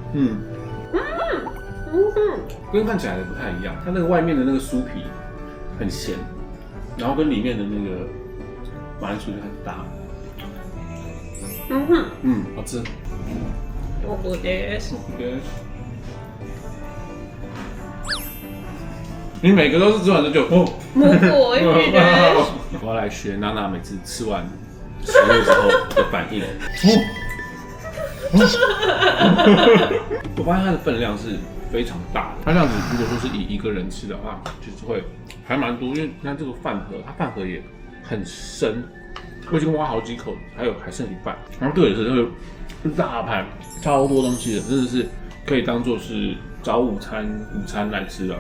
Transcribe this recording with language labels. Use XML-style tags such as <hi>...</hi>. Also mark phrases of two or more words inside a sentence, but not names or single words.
<zh>跟看起来的不太一样，它那个外面的那个酥皮很咸，然后跟里面的那个马铃薯就很搭。好吃。</zh> <ja>我です。</ja> <zh>你每个都是吃完就</zh> <ja>もう美味しいです。</ja> <zh>我要来学娜娜每次吃完食物之后的反应。我发现它的分量是非常大的，它这样子如果说是以一个人吃的话，其实会还蛮多，因为你看这个饭盒，它饭盒也很深，我已经挖好几口，还剩一半，然后这个也是那个一大盘，超多东西的，真的是可以当做是早午餐来吃的。</zh>